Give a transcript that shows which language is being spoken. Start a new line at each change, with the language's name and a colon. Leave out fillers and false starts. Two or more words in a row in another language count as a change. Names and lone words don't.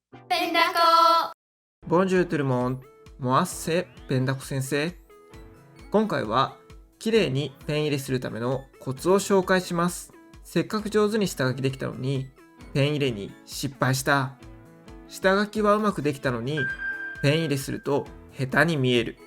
Japanese: ペンダコ。
French: Bonjour tout le monde. Moi c'est ペンダコ先生。
Japanese: 今回は綺麗にペン入れするためのコツを紹介します。せっかく上手に下書きできたのにペン入れに失敗した。下書きはうまくできたのにペン入れすると下手に見える。